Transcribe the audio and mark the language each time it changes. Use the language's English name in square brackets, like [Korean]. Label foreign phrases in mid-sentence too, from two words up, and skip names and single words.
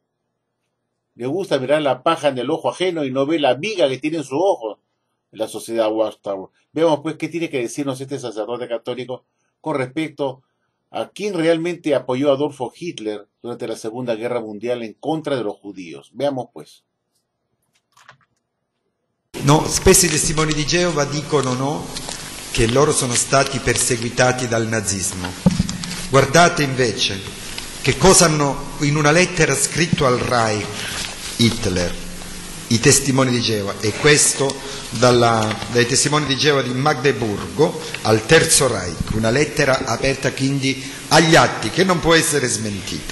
[Spanish] Le gusta mirar la paja en el ojo ajeno y no ve la viga que tiene en su ojo la sociedad Watchtower. Veamos pues qué tiene que decirnos este sacerdote católico con respecto a quién realmente apoyó a Adolfo Hitler durante la Segunda Guerra Mundial en contra de los judíos. Veamos pues. [Italian] No, spesso i testimoni di Geova dicono no, che loro sono stati perseguitati dal nazismo. Guardate invece che cosa hanno in una lettera scritto al Reich Hitler, i testimoni di Geova, e questo dai testimoni di Geova di Magdeburgo al Terzo Reich, una lettera aperta quindi agli atti che non può essere smentita.